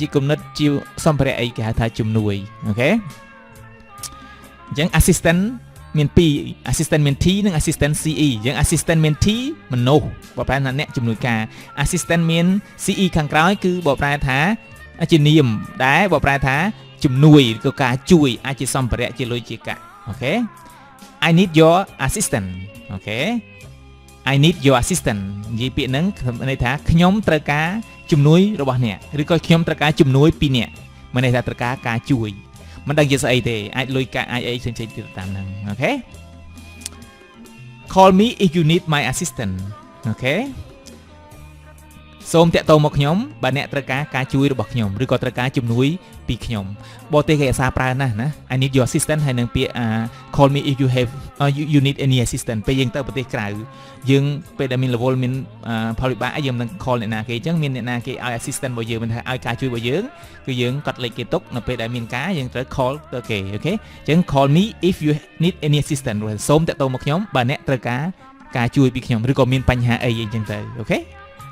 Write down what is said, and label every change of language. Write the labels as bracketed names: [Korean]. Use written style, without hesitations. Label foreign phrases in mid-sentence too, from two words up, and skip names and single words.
[Khmer] គំនិតជាសម្ភារៈអីគេហៅថាជំនួយអូខេអញ្ចឹង assistant មាន2 assistant មាន T និង assistant CE អញ្ចឹង assistant មាន T មនុស្ស បកប្រែថាអ្នកជំនួយការ assistant មាន CE ខាងក្រោយគឺបកប្រែថាជានាមដែលបកប្រែថាជំនួយឬក៏ការជួយអាចជាសម្ភារៈជាលុយជាកាក់អូខេ [English] I need your assistant [Khmer] អូខេ [English] I need your assistant [Khmer] និយាយពាក្យហ្នឹងន័យថាខ្ញុំត្រូវការជំនួយរបស់អ្នកឬក៏ខ្ញុំត្រូវការជំនួយពីអ្នកមានន័យថាត្រូវការការជួយមិនដឹងជាស្អីទេអាចលុយកាក់អាចអីផ្សេងៗទៀតតាមហ្នឹងអូខេ [English] Call me if you need my assistant [Khmer] អូខេសូមតាក់ទងមកខ្ញុំបើអ្នកត្រូវការការជួយរបស់ខ្ញុំឬក៏ត្រូវការជំនួយ ពីខ្ញុំបរទេសគេអាសាប្រើណាស់ណា [English] I need your assistant [Khmer] ហើយនឹងពាក្យ [English] call me if you have you need any assistant [Khmer] ពេលយើងទៅប្រទេសក្រៅយើងពេលដែលមាន level មានផលវិបាកយើងមិនដឹង call អ្នកណាគេអញ្ចឹងមានអ្នកណាគេឲ្យ assistant របស់យើងមិនថាឲ្យការជួយរបស់យើងគឺយើងកត់លេខគេទុកនៅពេលដែលមានការយើងត្រូវ call ទៅគេអូខេអញ្ចឹង [English] call me if you need any assistant [Khmer] សូមតាក់ទងមកខ្ញុំបើអ្នកត្រូវការជួយពីខ្ញុំឬក៏មានបញ្ហាអីអញ្ចឹងទៅអូខេ